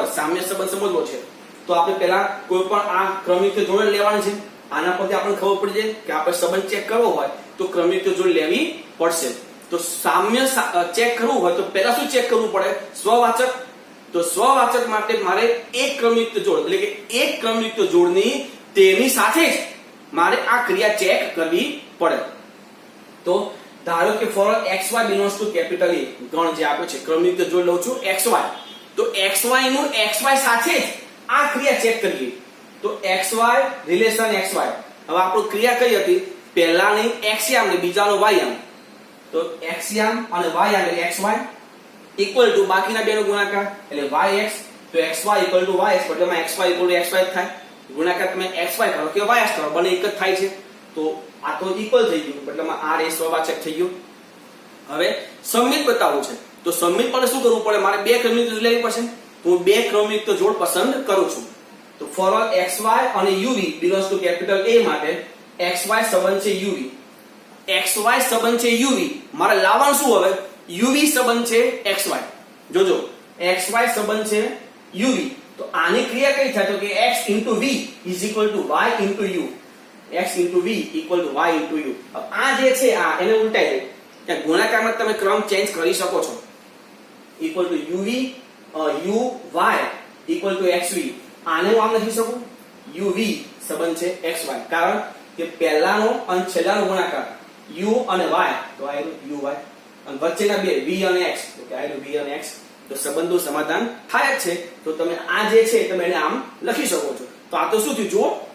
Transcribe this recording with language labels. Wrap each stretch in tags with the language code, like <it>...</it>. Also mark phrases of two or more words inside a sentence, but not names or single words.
<gu>સામ્ય સંબંધ સમજવો છે તો આપણે પહેલા કોઈ પણ આ ક્રમિક જોડ લેવાની છે આના પરથી આપણને ખબર પડી જાય કે આપણે સંબંધ ચેક કરવો હોય તો ક્રમિક જોડ લેવી પડશે તો સામ્ય ચેક કરવું હોય તો પહેલા શું ચેક કરવું પડે સ્વવાચક તો સ્વવાચક માટે મારે એક ક્રમિક જોડ એટલે કે એક ક્રમિક જોડની તેની સાથે જ મારે આ ક્રિયા ચેક કરવી પડે તો ધારો કે ફોર</gu> <en>xy belongs to capital A</en> <gu>ગણ જે આપ્યો છે ક્રમિક જોડ લઉં છું xy તો xy નું xy સાથે જ આ ક્રિયા ચેક કરીએ તો xy રિલેશન xy હવે આપણો ક્રિયા કઈ હતી પહેલાની x યામ ને બીજાનો y યામ તો x યામ અને y યામ એટલે xy</gu> <en>equal to</en> <gu>બાકીના બેનો ગુણાકાર એટલે yx તો xy</gu> <en>equal to</en> <gu>yx મતલબમાં xy</gu> <en>equal to</en> <gu>xy થાય ગુણાકાર તમે xy કરો કે ys કરો બંને એક જ થાય છે તો આ તો ઇક્વલ થઈ ગયું મતલબમાં r એ સ્વવાચક થઈ ગયું હવે સમિત બતાવવું છે તો સમિત માટે શું કરવું પડે મારે બે ક્રમિક જોડ લેવી પડશે તો હું બે ક્રમિક જોડ પસંદ કરું છું તો</gu> <en>for all</en> <gu>xy અને</gu> <en>uv belongs to capital A</en> <gu>માટે xy સંબંધ છે uv xy સંબંધ છે uv મારે લાવવાનું શું હવે uv સંબંધ છે xy જોજો xy સંબંધ છે uv તો આની ક્રિયા કઈ થાય તો કે</gu> <en>x v is equal to y into u x into v equal to y into u</en> <gu>अब આ જે છે આ એને ઉલટાઈ દે કે ગુણાકારમાં તમે ક્રમ ચેન્જ કરી શકો છો equal</gu> <en>to uv u y equal to xv</en> <gu>આને હું આમ લખી શકું uv સંબંધ છે xy કારણ કે પહેલાનો અને છેલ્લાનો ગુણાકાર u અને y તો આ uy અને વચ્ચેના બે v અને x તો કે આ v અને x તો સંબંધનું સમાધાન થાય જ છે તો તમે આ જે છે તમે એને આમ લખી શકો છો તો આ તો શું થયું જુઓ</gu>